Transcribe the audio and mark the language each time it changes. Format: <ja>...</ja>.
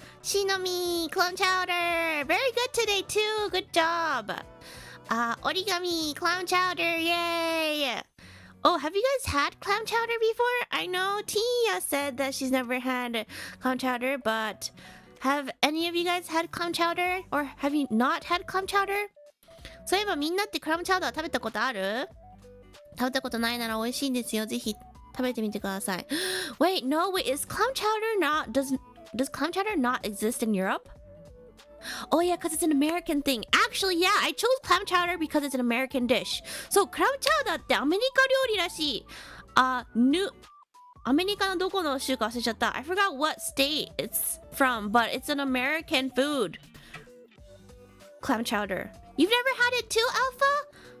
<en>Shinomi, clam chowder. Very good today too, good job. Origami, clam chowder, yay! Oh, have you guys had clam chowder before? I know Tia said that she's never had clam chowder, but have any of you guys had clam chowder? Or have you not had clam chowder?</en> <ja>そういえばみんなってクラムチャウダー食べたことある？食べたことないなら美味しいんですよ。ぜひ食べてみてください。</ja> <en>Wait, no, wait, is clam chowder not... Does clam chowder not exist in Europe? Oh yeah, because it's an American thing. Actually, yeah, I chose clam chowder because it's an American dish.</en> <ja>So, クラムチャウダーってアメリカ料理らしい。アメリカのどこの州か忘れちゃった。</ja> <en>I forgot what state it's from, but it's an American food. Clam chowder. You've never had it too, Alpha?</en>